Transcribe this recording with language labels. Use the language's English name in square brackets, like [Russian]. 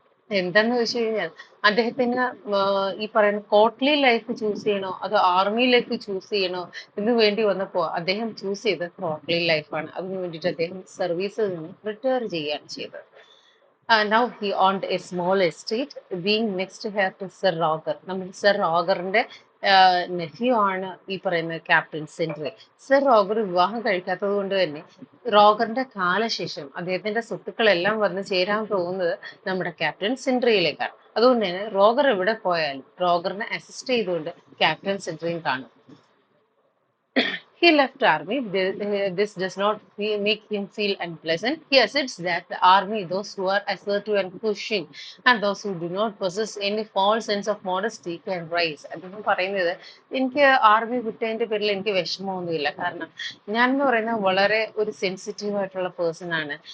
[Malayalam] എന്താന്ന് വെച്ച് കഴിഞ്ഞാൽ അദ്ദേഹത്തിന് ഈ പറയുന്ന കോട്ട്ലി ലൈഫ് ചൂസ് ചെയ്യണോ അതോ ആർമി ലൈഫ് ചൂസ് ചെയ്യണോ എന്ന് വേണ്ടി വന്നപ്പോ അദ്ദേഹം ചൂസ് ചെയ്തത് കോട്ട്ലി ലൈഫാണ്. അതിനു വേണ്ടിയിട്ട് അദ്ദേഹം സർവീസിൽ നിന്ന് റിട്ടയർ ചെയ്യുകയാണ് ചെയ്തത്. [English] Now he owned a small estate, being next heir to Sir Roger. [Malayalam] നമ്മൾ സർ റോഗറിന്റെ നെഫ്യൂ ആണ് ഈ പറയുന്ന ക്യാപ്റ്റൻ സെൻട്രി. സർ റോഗർ വിവാഹം കഴിക്കാത്തത് കൊണ്ട് തന്നെ റോഗറിന്റെ കാലശേഷം അദ്ദേഹത്തിന്റെ സ്വത്തുക്കളെല്ലാം വന്ന് ചേരാൻ പോകുന്നത് നമ്മുടെ ക്യാപ്റ്റൻ സെൻട്രിയിലേക്കാണ്. അതുകൊണ്ട് തന്നെ റോഗർ എവിടെ പോയാലും റോഗറിനെ അസിസ്റ്റ് ചെയ്തുകൊണ്ട് ക്യാപ്റ്റൻ സെൻട്രിയും കാണും. [English] He left army. This does not make him feel unpleasant. He asserts that the army, those who are assertive and pushing, and those who do not possess any false sense of modesty, can rise. [Malayalam] അദ്ദേഹം പറയുന്നത് എനിക്ക് army വിട്ടതിന്റെ പേരിൽ എനിക്ക് വിഷമമൊന്നുമില്ല. കാരണം ഞാൻ എന്ന് പറയുന്നത് വളരെ ഒരു സെൻസിറ്റീവ് ആയിട്ടുള്ള പേഴ്സൺ ആണ്.